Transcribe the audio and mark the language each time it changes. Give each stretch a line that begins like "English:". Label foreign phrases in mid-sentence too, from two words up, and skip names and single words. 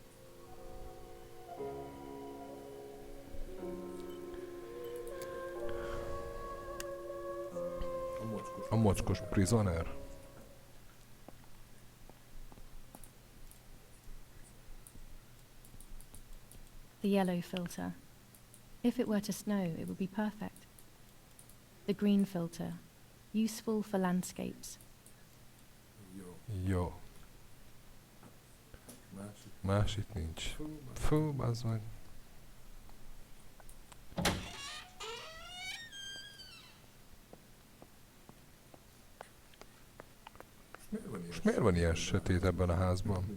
Hungarian: A mocskos prisoner.
English: The yellow filter. If it were to snow, it would be perfect. The green filter. Useful for landscapes.
Hungarian: Jó. Másik nincs. Fú, bazd meg. És miért van ilyen sötét ebben a házban?